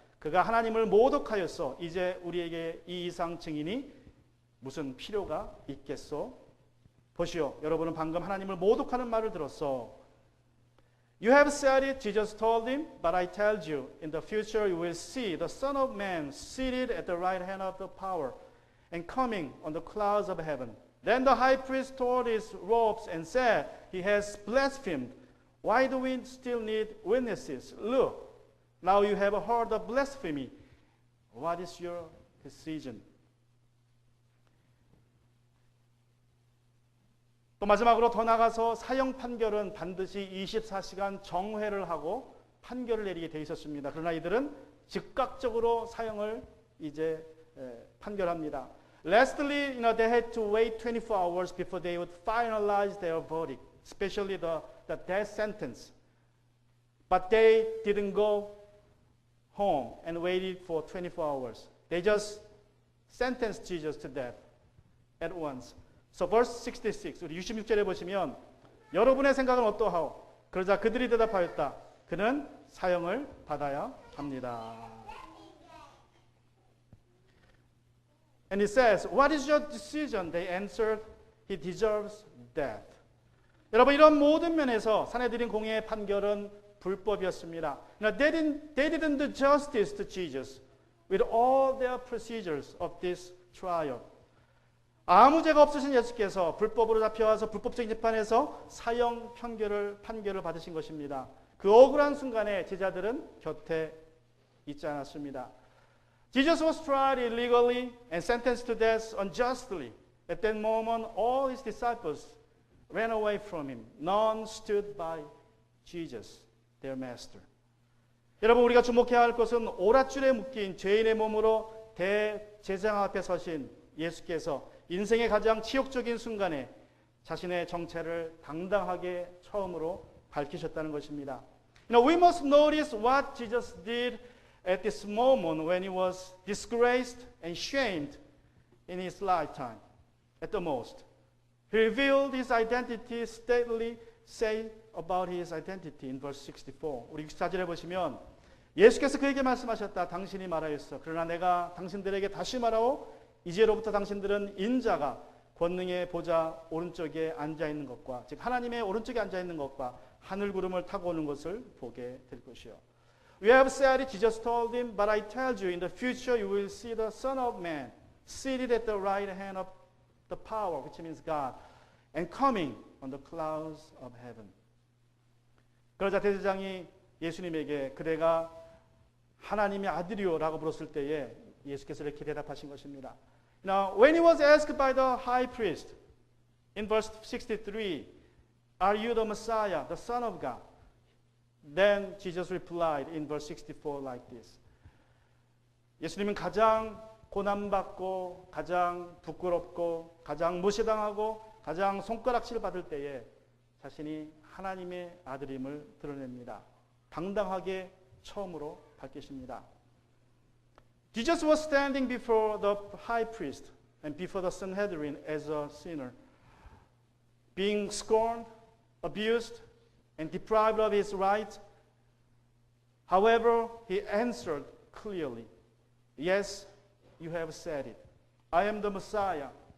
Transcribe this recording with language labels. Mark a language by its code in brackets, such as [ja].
[ko] 그가 하나님을 모독하였어. 이제 우리에게 이 이상 증인이 무슨 필요가 있겠소? 보시오. 여러분은 방금 하나님을 모독하는 말을 들었어. [en] You have said it, Jesus told him, but I tell you, in the future you will see the Son of Man seated at the right hand of the power and coming on the clouds of heaven. Then the high priest tore his robes and said, he has blasphemed. Why do we still need witnesses? Look, now you have heard the blasphemy. What is your decision? [ko] 또 마지막으로 더 나가서 사형 판결은 반드시 24시간 정회를 하고 판결을 내리게 돼 있었습니다. 그러나 이들은 즉각적으로 사형을 이제 판결합니다. [en] Lastly, they had to wait 24 hours before they would finalize their verdict, especially the death sentence. But they didn't go home and waited for 24 hours. They just sentenced Jesus to death at once. So verse 66, [ko] 우리 66절에 보시면 여러분의 생각은 어떠하오? 그러자 그들이 대답하였다. 그는 사형을 받아야 합니다. [en] And he says, what is your decision? They answered, he deserves death. [ko] 여러분 이런 모든 면에서 사내들인 공의의 판결은 불법이었습니다. [en] They didn't do justice to Jesus with all their procedures of this trial. [ko] 아무 죄가 없으신 예수께서 불법으로 잡혀와서 불법적인 재판에서 사형 판결을 받으신 것입니다. 그 억울한 순간에 제자들은 곁에 있지 않았습니다. [en] Jesus was tried illegally and sentenced to death unjustly. At that moment, all his disciples ran away from him. None stood by Jesus, their master. [ko] 여러분 우리가 주목해야 할 것은 오랏줄에 묶인 죄인의 몸으로 대제사장 앞에 서신 예수께서 인생의 가장 치욕적인 순간에 자신의 정체를 당당하게 처음으로 밝히셨다는 것입니다. [en] We must notice what Jesus did at this moment when he was disgraced and shamed in his lifetime at the most. He revealed his identity, steadily say about his identity in verse 64. [ko] 우리 64절에 보시면 예수께서 그에게 말씀하셨다. 당신이 말하였어. 그러나 내가 당신들에게 다시 말하오. 이제로부터 당신들은 인자가 권능의 보좌 오른쪽에 앉아있는 것과 즉 하나님의 오른쪽에 앉아있는 것과 하늘 구름을 타고 오는 것을 보게 될 것이요. [en] We have said it, Jesus told him, but I tell you, in the future you will see the Son of Man seated at the right hand of the power, which means God, and coming on the clouds of heaven. [ko] 그러자 대제사장이 예수님에게 그대가 하나님의 아들이요라고 물었을 때에 예수께서 이렇게 대답하신 것입니다. [en] Now, when he was asked by the high priest in verse 63, are you the Messiah, the Son of God? Then Jesus replied in verse 64 like this. [ko] 예수님은 가장 고난받고 가장 부끄럽고 가장 무시당하고 가장 손가락질 받을 때에 자신이 하나님의 아들임을 드러냅니다. 당당하게 처음으로 밝히십니다. [en] Jesus was standing before the high priest and before the Sanhedrin as a sinner, being scorned, abused, and deprived of his rights. However, he answered clearly, yes, you have said it. I am the Messiah.